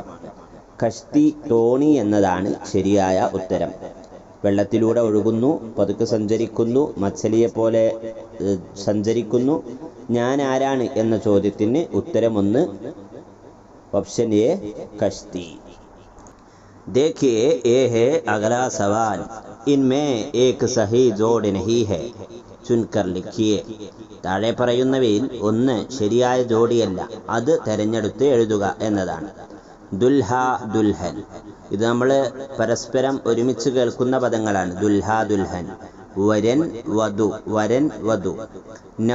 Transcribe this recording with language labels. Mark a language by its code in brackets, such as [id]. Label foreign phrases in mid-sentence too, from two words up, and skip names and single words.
[ml] കഷ്തി, തോണി എന്നതാണ് ശരിയായ ഉത്തരം. വെള്ളത്തിലൂടെ ഒഴുകുന്നു, പതുക്കെ സഞ്ചരിക്കുന്നു, മച്ചലിയെ പോലെ സഞ്ചരിക്കുന്നു. ഞാൻ ആരാണ് എന്ന ചോദ്യത്തിന് ഉത്തരം 1, ഓപ്ഷൻ എ കഷ്തി. [hi] देखिए ये है अगला सवाल, इनमें एक सही जोड़ नहीं है, चुनकर लिखिए. [ml] താഴെ പറയുന്നവയിൽ 1 ശരിയായ ജോഡിയല്ല, അത് തിരഞ്ഞെടുത്ത് എഴുതുക എന്നതാണ്. [hi] दूल्हा, दुल्हन. [ml] ഇത് നമ്മൾ പരസ്പരം ഒരുമിച്ച് കേൾക്കുന്ന പദങ്ങളാണ്. [hi] दूल्हा, दुल्हन. [ml] വരൻ, വധു, വരൻ, വധു.